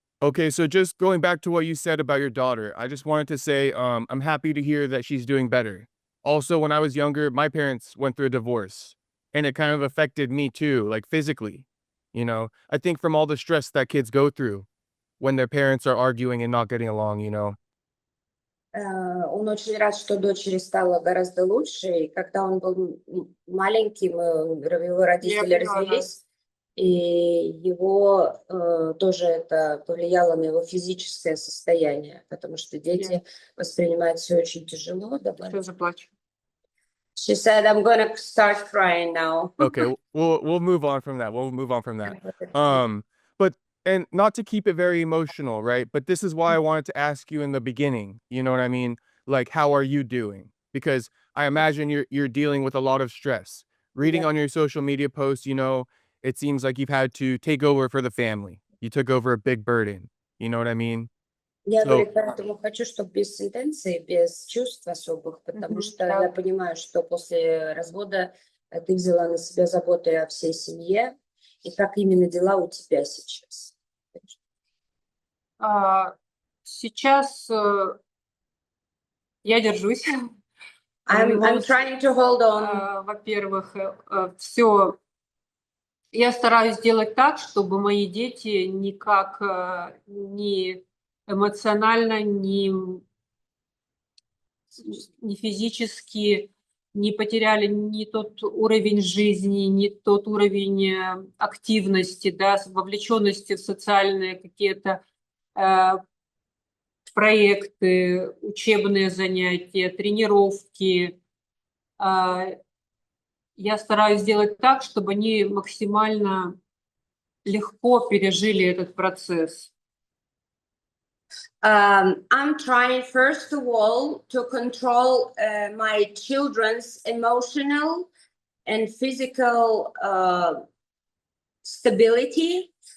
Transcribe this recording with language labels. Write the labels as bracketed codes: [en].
[en] Okay, so just going back to what you said about your daughter, I just wanted to say I'm happy to hear that she's doing better. Also, when I was younger, my parents went through a divorce, and it kind of affected me too, like physically. You know, I think from all the stress that kids go through when their parents are arguing and not getting along, you know. [ru] Он очень рад, что дочери стало гораздо лучше. И когда он был маленьким, его родители развелись, и его тоже это повлияло на его физическое состояние, потому что дети воспринимают все очень тяжело. Что заплачу? [en] She said, I'm gonna start crying now. Okay, we'll move on from that. We'll move on from that. But and not to keep it very emotional, right? But this is why I wanted to ask you in the beginning. You know what I mean? Like, how are you doing? Because I imagine you're dealing with a lot of stress. Reading on your social media posts, you know, it seems like you've had to take over for the family. You took over a big burden. You know what I mean? [ru] Я [en] So- [ru] говорю, поэтому хочу, чтобы без интенции, без чувств особых, потому что я понимаю, что после развода ты взяла на себя заботу о всей семье, и как именно дела у тебя сейчас? Сейчас я держусь. [en] I'm trying to hold on. [ru] Во-первых, все. Я стараюсь делать так, чтобы мои дети никак ни эмоционально, ни физически не потеряли ни тот уровень жизни, ни тот уровень активности, да, вовлеченности в социальные какие-то проекты, учебные занятия, тренировки. Я стараюсь сделать так, чтобы они максимально легко пережили этот процесс. [en] I'm trying, first of all, to control my children's emotional and physical stability.